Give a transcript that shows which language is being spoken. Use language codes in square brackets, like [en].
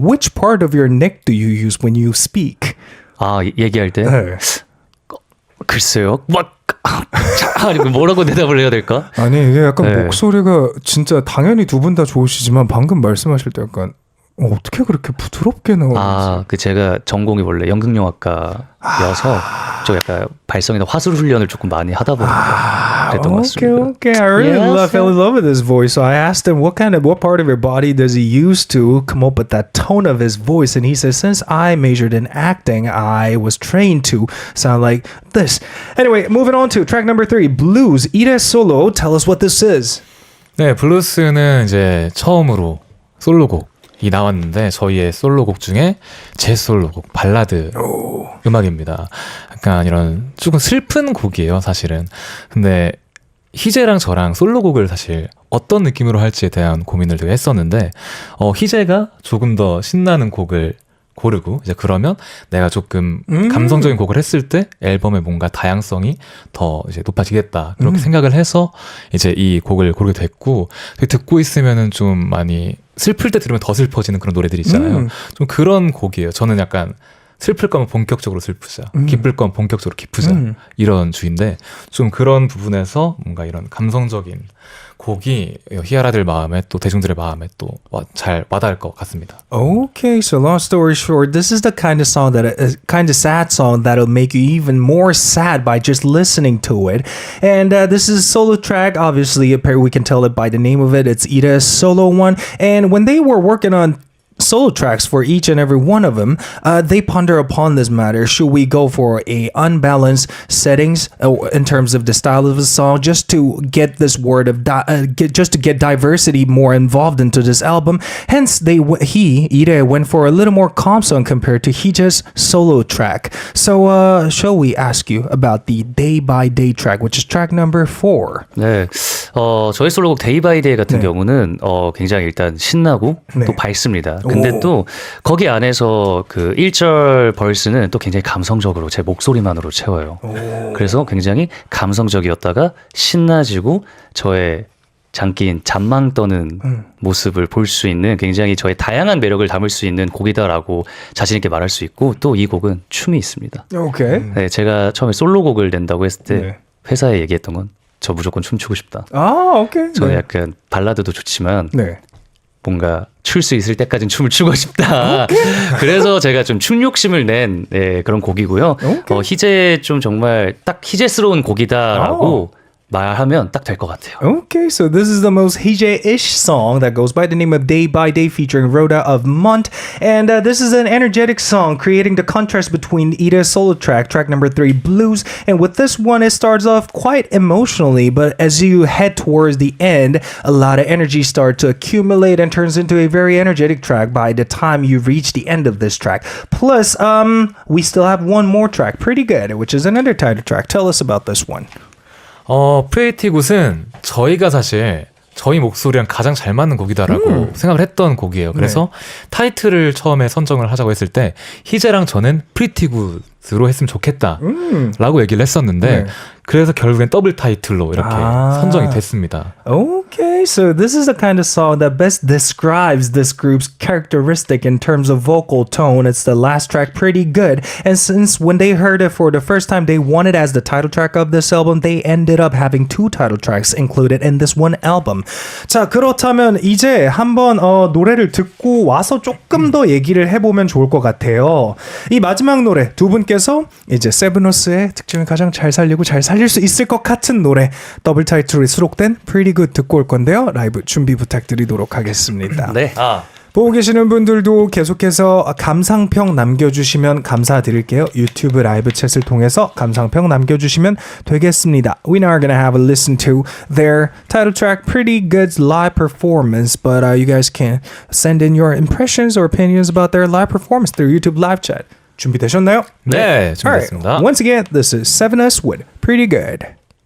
[en] Which part of your neck do you use when you speak? [ko] 아, 얘기할 때? 네. 글쎄요. 아니, 뭐라고 대답을 해야 될까? 아니 이게 약간 네. 목소리가 진짜 당연히 두 분 다 좋으시지만 방금 말씀하실 때 약간 어떻게 그렇게 부드럽게 나오는지. 아, 제가 전공이 원래 연극영화과여서 좀 약간 발성이나 화술 훈련을 조금 많이 하다 보니까 그랬던 것 같습니다. [en] Okay. I really fell in love with his voice. So I asked him what part of your body does he use to come up with that tone of his voice, and he says, since I majored in acting, I was trained to sound like this. Anyway, moving on to track number 3, Blues. 𝐈𝐬 Solo. Tell us what this is. [ko] 네, 블루스는 이제 처음으로 솔로곡이 나왔는데 저희의 솔로곡 중에 제 솔로곡 발라드 음악입니다. 약간 이런 조금 슬픈 곡이에요, 사실은. 근데 희재랑 저랑 솔로곡을 사실 어떤 느낌으로 할지에 대한 고민을 되게 했었는데 희재가 조금 더 신나는 곡을 고르고 이제 그러면 내가 조금 감성적인 곡을 했을 때 앨범의 뭔가 다양성이 더 이제 높아지겠다 그렇게 생각을 해서 이제 이 곡을 고르게 됐고 듣고 있으면은 좀 많이 슬플 때 들으면 더 슬퍼지는 그런 노래들이 있잖아요. 좀 그런 곡이에요. 저는 약간 슬플 거면 본격적으로 슬프자, 기쁠 거면 본격적으로 기쁘자 이런 주인데 좀 그런 부분에서 뭔가 이런 감성적인 곡이 희아라들 마음에 또 대중들의 마음에 또 잘 와닿을 것 같습니다. [en] Okay, so long story short, this is the kind of song kind of sad song that'll make you even more sad by just listening to it. And this is a solo track. Obviously, we can tell it by the name of it. It's 𝐈𝐬's solo one. And when they were working on solo tracks for each and every one of them, they ponder upon this matter. Should we go for a unbalanced settings in terms of the style of the song, just to get this word of just to get diversity more involved into this album? Hence, 𝐈𝐬 went for a little more calm song compared to 희재's solo track. So, shall we ask you about the Day by Day track, which is track number 4? [ko] 네, 저희 솔로곡 데이 바이 데이 같은 경우는 굉장히 일단 신나고 또 밝습니다. 근데 또 거기 안에서 그 1절 벌스는 또 굉장히 감성적으로 제 목소리만으로 채워요. 그래서 굉장히 감성적이었다가 신나지고 저의 장기인 잔망 떠는 모습을 볼 수 있는 굉장히 저의 다양한 매력을 담을 수 있는 곡이다라고 자신 있게 말할 수 있고 또 이 곡은 춤이 있습니다. [en] Okay. [ko] 네, 제가 처음에 솔로곡을 낸다고 했을 때 회사에 얘기했던 건 저 무조건 춤추고 싶다. 아, 오케이. 저는 약간 발라드도 좋지만 네. 뭔가 출 수 있을 때까지는 춤을 추고 싶다. 그래서 제가 좀 춤 욕심을 낸 그런 곡이고요. 희재 좀 정말 딱 희재스러운 곡이다라고 말하면 딱 될 것 같아요. [en] Okay, so this is the most 희재-ish song that goes by the name of Day by Day featuring Rhoda of Mont. And this is an energetic song creating the contrast between 𝐈𝐬's solo track number 3, Blues. And with this one, it starts off quite emotionally, but as you head towards the end, a lot of energy starts to accumulate and turns into a very energetic track by the time you reach the end of this track. Plus, we still have one more track, Pretty Good, which is another title track. Tell us about this one. [ko] 프레이티 굿은 저희가 사실 저희 목소리랑 가장 잘 맞는 곡이다라고 생각을 했던 곡이에요. 그래서 타이틀을 처음에 선정을 하자고 했을 때 희재랑 저는 프리티 굿으로 했으면 좋겠다라고 얘기를 했었는데 그래서 결국엔 더블 타이틀로 이렇게 선정이 됐습니다. [en] Okay, so this is the kind of song that best describes this group's characteristic in terms of vocal tone. It's the last track, Pretty Good. And since when they heard it for the first time, they wanted as the title track of this album, they ended up having 2 title tracks included in this one album. [ko] 자, 그렇다면 이제 한번 노래를 듣고 와서 조금 더 얘기를 해보면 좋을 것 같아요. 이 마지막 노래 두 분께서 이제 세븐우스의 특징을 가장 잘 살리고 잘 살릴 수 있을 것 같은 노래 더블 타이틀이 수록된 Pretty Good 듣고 올 건데요. 라이브 준비 부탁드리도록 하겠습니다. 네. 보고 계시는 분들도 계속해서 감상평 남겨주시면 감사드릴게요. 유튜브 라이브 챗을 통해서 감상평 남겨주시면 되겠습니다. [en] We are gonna have a listen to their title track, Pretty Good's live performance, but you guys can send in your impressions or opinions about their live performance through YouTube live chat. [ko] 준비되셨나요? 네, 준비됐습니다. [en] Alright. Once again, this is SEVENUS with Pretty Good.